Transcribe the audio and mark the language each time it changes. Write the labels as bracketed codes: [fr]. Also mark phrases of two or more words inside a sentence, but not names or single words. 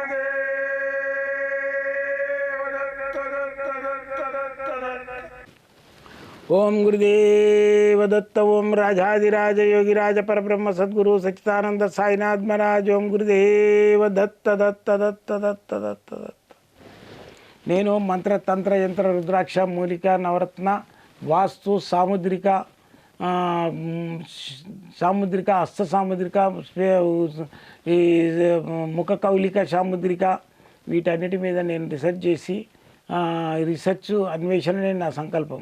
[sa] गुरुदेव दत्त दत्त दत्त दत्त दत्त ओम गुरुदेव दत्त ओम राजाधिराज योगिराज परब्रह्म सद्गुरु सच्चिदानंद साईनाथ महाराज ओम गुरुदेव दत्त दत्त दत्त दत्त दत्त दत्त [te] నేను మంత్ర తంత్ర యంత్ర రుద్రాక్ష మూలిక నవరత్న వాస్తు సాముద్రిక సాముద్రిక హస్త సాముద్రిక ఈ ముఖ కౌలిక సాముద్రిక వీటన్నిటి మీద నేను రీసెర్చ్ చేసి రీసెర్చ్ అన్వేషణనే నా సంకల్పం.